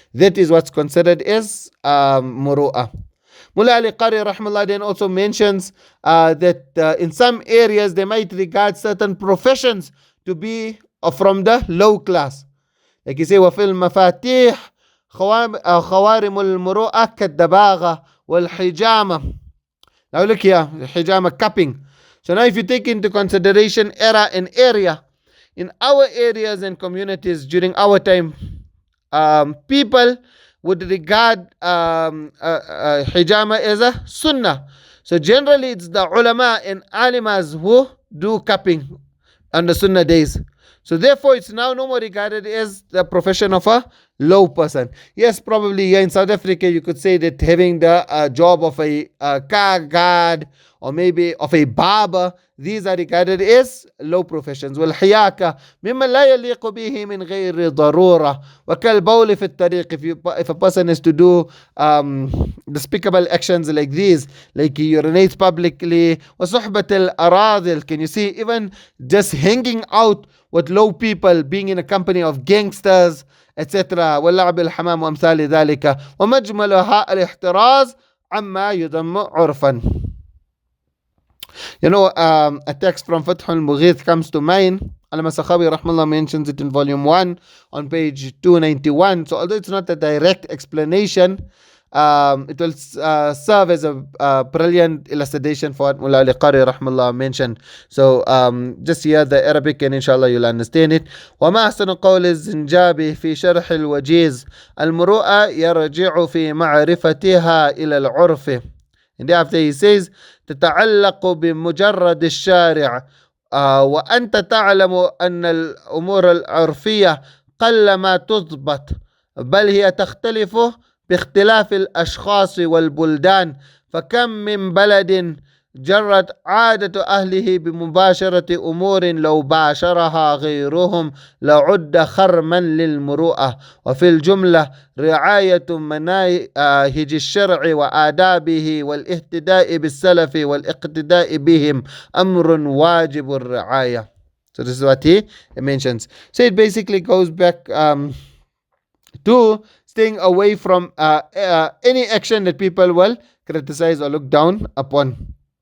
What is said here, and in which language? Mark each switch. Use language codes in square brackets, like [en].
[en] That is what's considered as Muruwwah. Mullah Ali Qari rahmallah then also mentions that in some areas they might regard certain professions to be from the low class. Like you say, [ar] وَفِي الْمَفَاتِيحِ خوارم المروءة كالدباغة والحجامة. [en] Now look here, hijama, cupping. So now if you take into consideration era and area, in our areas and communities during our time, people would regard hijama as a sunnah. So generally it's the ulama and alimas who do cupping on the sunnah days. So therefore it's now no more regarded as the profession of a low person. Yes, probably here in South Africa you could say that having the job of a car guard or maybe of a barber, these are regarded as low professions. [ar] والحياكة مما لا يليق به من غير ضرورة وكالبول في الطريق. [en] If a person is to do despicable actions like these, like he urinates publicly, [ar] وصحبة الأراذل, [en] can you see, even just hanging out with low people, being in a company of gangsters, etc. [ar] واللعب الحمام وأمثال ذلك ومجملها الاحتراز عما يذم عرفا. [en] A text from Fath al-Mughith comes to mind. Al-Masakhawi rahmallah mentions it in volume 1 on page 291. So although it's not a direct explanation, it will serve as a brilliant illustration for what Mullah Ali Qari rahmallah mentioned. So just hear the Arabic and inshallah you'll understand it. [ar] وما أحسن قول الزنجابي في شرح الوجيز المروءة يرجع في معرفتها إلى العرف. [en] And thereafter he says [ar] تتعلق بمجرد الشارع وأنت تعلم أن الأمور العرفية قل ما تضبط بل هي تختلف باختلاف الأشخاص والبلدان فكم من بلد جرت عادة أهله بمباشرة أمور لو باشرها غيرهم لعد خرما للمروءة. وفي الجملة رعاية مناهج الشرع وآدابه والاهتداء بالسلف والاقتداء بهم أمر واجب الرعاية. [en] So this is what he mentions. So it basically goes back to staying away from any action that people will criticize or look down upon.